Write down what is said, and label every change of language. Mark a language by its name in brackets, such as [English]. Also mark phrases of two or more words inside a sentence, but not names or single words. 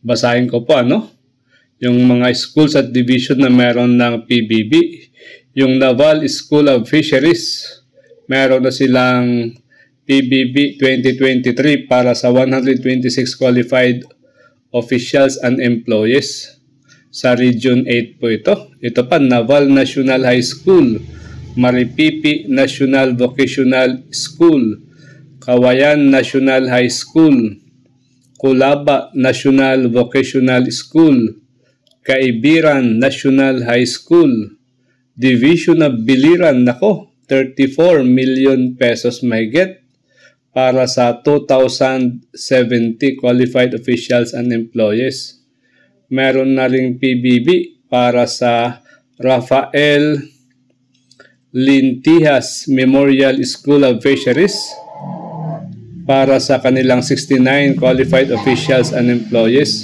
[Filipino] Basahin ko po yung mga schools at division na meron ng PBB. Yung Naval School of Fisheries, meron na silang PBB 2023 para sa 126 [English] qualified officials and employees. [Filipino] Sa Region 8 po ito. Ito pa, [English] Naval National High School, Maripipi National Vocational School, Kawayan National High School, Kulaba National Vocational School, Kaibiran National High School, Division of Biliran, 34 million pesos [Filipino] mahigit para sa [English] 2,070 qualified officials and employees. [Filipino] Meron na ring PBB para sa Rafael Lintijas Memorial School of Fisheries para sa kanilang 69 [English] qualified officials and employees.